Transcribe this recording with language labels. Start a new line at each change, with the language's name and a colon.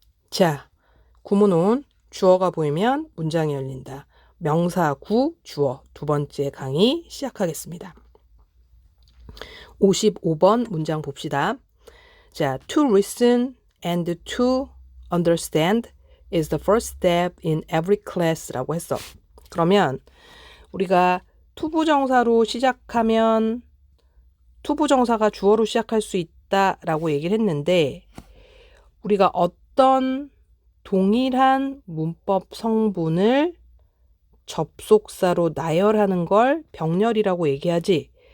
Korean: 자, 구문온 주어가 보이면 문장이 열린다. 명사 구 주어 두 번째 강의 시작하겠습니다. 55번 문장 봅시다. 자,
English: to listen and to understand is the first step in every class
Korean: 라고 했어. 그러면 우리가 투부정사로 시작하면 투부정사가 주어로 시작할 수 있다라고 얘기를 했는데 우리가 어떤 동일한 문법 성분을 접속사로 나열하는 걸 병렬이라고 얘기하지.